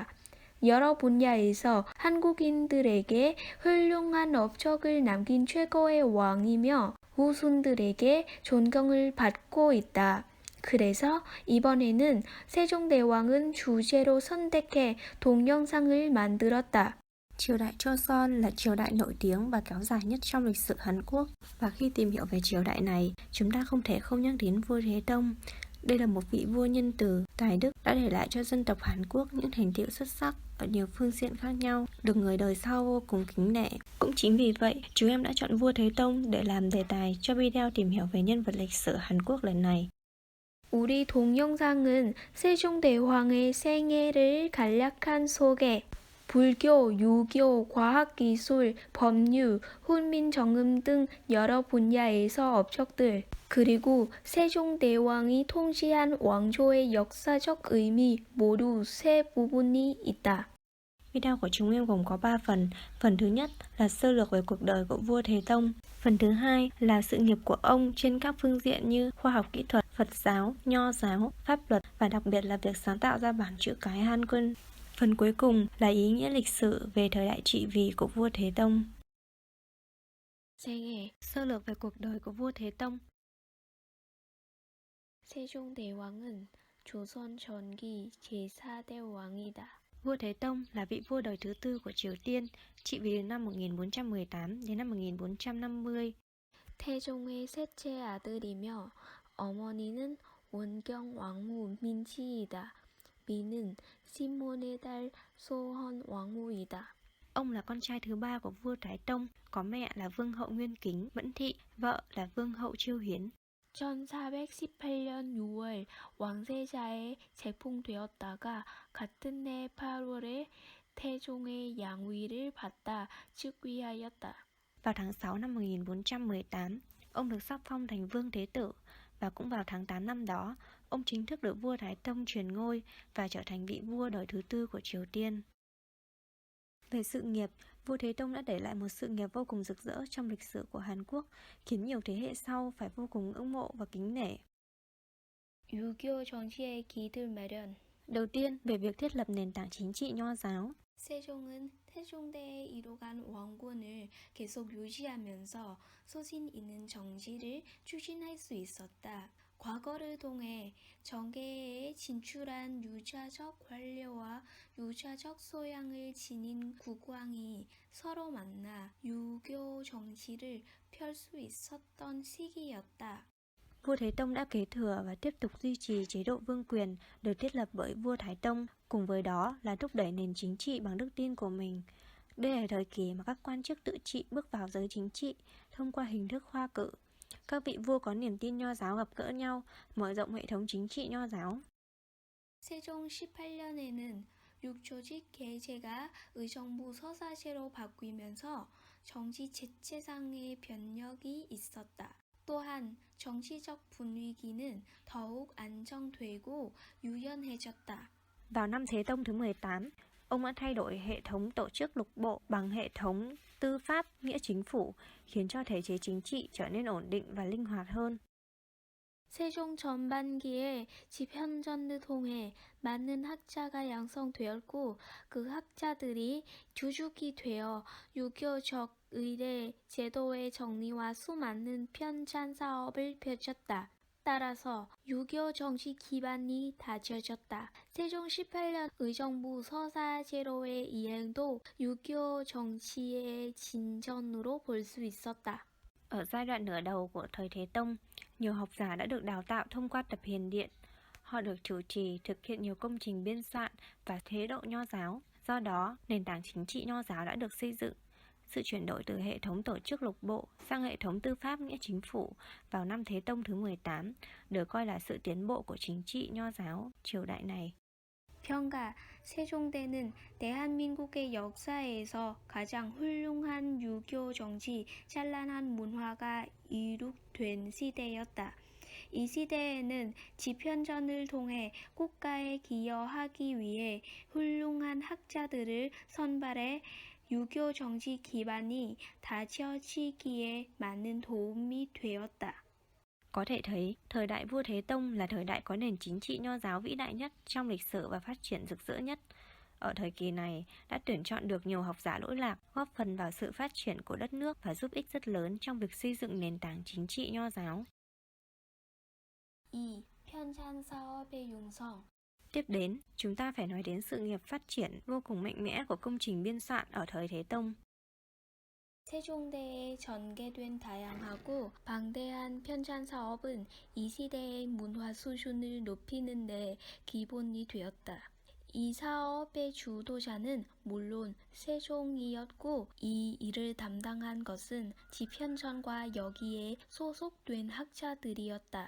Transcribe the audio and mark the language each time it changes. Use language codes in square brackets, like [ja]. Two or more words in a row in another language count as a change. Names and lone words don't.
[ko] 여러 분야에서 한국인들에게 훌륭한 업적을 남긴 최고의 왕이며 후손들에게 존경을 받고 있다. 그래서 이번에는 세종대왕은 주제로 선택해 동영상을 만들었다. [vi] Triều đại Joseon là triều đại nổi tiếng và kéo dài nhất trong lịch sử Hàn Quốc. Và khi tìm hiểu về triều đại này, chúng ta không thể không nhắc đến vua Thế Tông. Đây là một vị vua nhân từ, tài đức đã để lại cho dân tộc Hàn Quốc những thành tựu xuất sắc ở nhiều phương diện khác nhau, được người đời sau vô cùng kính nể. Cũng chính vì vậy, chúng em đã chọn vua Thế Tông để làm đề tài cho video tìm hiểu về nhân vật lịch sử Hàn Quốc lần này. [ko] 우리 동영상은 세종대왕의 생애를 간략한 소개, 불교, 유교, 과학기술, 법률, 훈민정음 등 여러 분야에서 업적들, 그리고 세종대왕이 통치한 왕조의 역사적 의미 모두 세 부분이 있다. [vi] Video của chúng em gồm có 3 phần. Phần thứ nhất là sơ lược về cuộc đời của vua Thế Tông. Phần thứ hai là sự nghiệp của ông trên các phương diện như khoa học kỹ thuật, Phật giáo, Nho giáo, pháp luật và đặc biệt là việc sáng tạo ra bảng chữ cái Hangul. Phần cuối cùng là ý nghĩa lịch sử về thời đại trị vì của vua Thế Tông. [ko] 생애 [vi] Sơ lược về cuộc đời của vua Thế Tông. [ko] 세종대왕은 조선 전기 제4대 왕이다. [vi] Vua Thế Tông là vị vua đời thứ tư của Triều Tiên, trị vì từ năm 1418 đến năm 1450. [ko] 태종의 셋째 아들이며 어머니는 원경 왕후 민치이다. 미는 신문의 딸 소헌 왕후이다. [vi] Ông là con trai thứ ba của vua Thái Tông, có mẹ là vương hậu Nguyên Kính, Mẫn Thị, vợ là vương hậu Chiêu Hiến. [ko] 1418년 6월 왕세자에 제풍되었다가 같은 해 8월에 태종의 양위를 받다 즉위하였다. [vi] Vào tháng 6 năm 1418, ông được sắc phong thành vương thế tử và cũng vào tháng 8 năm đó, ông chính thức được vua Thái Tông truyền ngôi và trở thành vị vua đời thứ tư của Triều Tiên. Về sự nghiệp, vua Thế Tông đã để lại một sự nghiệp vô cùng rực rỡ trong lịch sử của Hàn Quốc, khiến nhiều thế hệ sau phải vô cùng ngưỡng mộ và kính nể. [ko] 유교 정치의 기틀 마련. [vi] Đầu tiên, về việc thiết lập nền tảng chính trị Nho giáo. [ko] 세종은 태종대에 이뤄간 왕권을 계속 유지하면서 소신 있는 정치를 추진할 수 있었다. 과거를 통해 정계에 진출한 유자적 관료와 유자적 소양을 지닌 국왕이 서로 만나 유교 정치를 펼 수 있었던 시기였다. [vi] Vua Thế Tông đã kế thừa và tiếp tục duy trì chế độ vương quyền được thiết lập bởi vua Thái Tông, cùng với đó là thúc đẩy nền chính trị bằng đức tin của mình. Đây là thời kỳ mà các quan chức tự trị bước vào giới chính trị thông qua hình thức khoa cử. Các vị vua có niềm tin Nho giáo gặp gỡ nhau, mở rộng hệ thống chính trị Nho giáo. [ko] 세종 18년에는 육조직 계제가 의정부 서사제로 바뀌면서 정치 제체상의 변혁이 있었다. 또한 정치적 분위기는 더욱 안정되고 유연해졌다. [vi] Vào năm Thế Tông thứ 18, ông đã thay đổi hệ thống tổ chức lục bộ bằng hệ thống tư pháp nghĩa chính phủ, khiến cho thể chế chính trị trở nên ổn định và linh hoạt hơn. [ko] 세종 전반기에 집현전을 통해 많은 학자가 양성되었고 그 학자들이 주축이 되어 유교적 의례 제도의 정리와 수많은 편찬 사업을 펼쳤다. 따라서 유교 정치 기반이 다져졌다. 세종 18년 의정부 서사제로의 이행도 유교 정치의 진전으로 볼 수 있었다. [vi] Ở giai đoạn nửa đầu của thời Thế Tông, nhiều học giả đã được đào tạo thông qua tập hiền điện. Họ được chủ trì thực hiện nhiều công trình biên soạn và chế độ Nho giáo. Do đó, nền tảng chính trị Nho giáo đã được xây dựng. Sự chuyển đổi từ hệ thống tổ chức lục bộ sang hệ thống tư pháp nghĩa chính phủ vào năm Thế Tông thứ 18 được coi là sự tiến bộ của chính trị Nho giáo triều đại này. [ko] 평가 세종대는 대한민국의 역사에서 가장 훌륭한 유교 정치, 찬란한 문화가 이룩된 시대였다. 이 시대에는 집현전을 통해 국가에 기여하기 위해 훌륭한 학자들을 선발해 유교 정치 기반이 다져지기에 많은 도움이 되었다. [vi] Có thể thấy, thời đại vua Thế Tông là thời đại có nền chính trị nho giáo vĩ đại nhất trong lịch sử và phát triển rực rỡ nhất. Ở thời kỳ này, đã tuyển chọn được nhiều học giả lỗi lạc, góp phần vào sự phát triển của đất nước và giúp ích rất lớn trong việc xây dựng nền tảng chính trị nho giáo. 2. [ko] 편찬 사업의 융성. [vi] Tiếp đến, chúng ta phải nói đến sự nghiệp phát triển vô cùng mạnh mẽ của công trình biên soạn ở thời Thế Tông. [ko] 세종대에 전개된 다양하고 방대한 편찬 사업은 이 시대의 문화 수준을 높이는 데 기본이 되었다. 이 사업의 주도자는 물론 세종이었고 이 일을 담당한 것은 지편전과 여기에 소속된 학자들이었다.